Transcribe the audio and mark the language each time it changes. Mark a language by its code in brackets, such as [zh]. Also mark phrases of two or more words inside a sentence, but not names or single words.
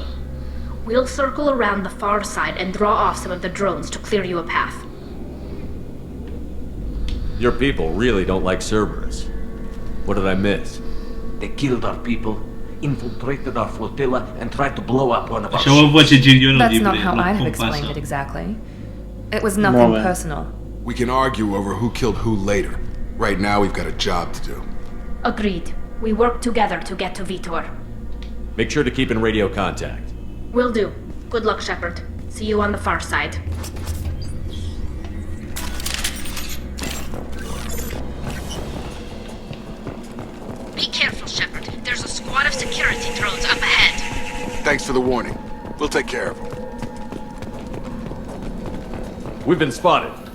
[en] We'll circle around the far side and draw off some of the drones to clear you a path. Your people really don't like Cerberus. What did I miss? They killed our people, infiltrated our flotilla, and tried to blow up one of our [ca] Això ho vaig llegir jo en el [en] That's [ca] llibre. [en] not how I'd have explained it exactly. It was nothing personal. We can argue over who killed who later. Right now, we've got a job to do. Agreed. We work together to get to Vitor. Make sure to keep in radio contact. Will do. Good luck, Shepard. See you on the far side. Be careful, Shepard. There's a squad of security drones up ahead. Thanks for the warning. We'll take care of them. We've been spotted.